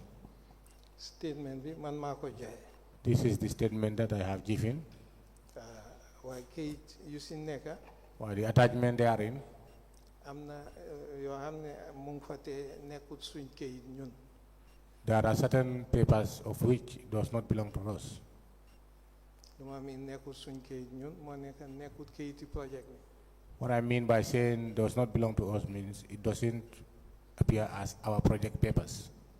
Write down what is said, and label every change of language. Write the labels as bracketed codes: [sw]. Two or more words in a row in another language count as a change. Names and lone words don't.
[wo] Statement bi man maa ko joxe. [en] This is the statement that I have given. [wo] waaye kayit yu si nekk. [en] Why the attachment therein. [wo] am na yoo xam ne mu ngi fa te nekkul suñ kayit ñun. [en] There are certain papers of which does not belong to us. [wo] lu ma miin nekkul suñ kayit ñun moo nekk nekkul kayiti project bi. [en] What I mean by saying does not belong to us means it doesn't appear as our project papers.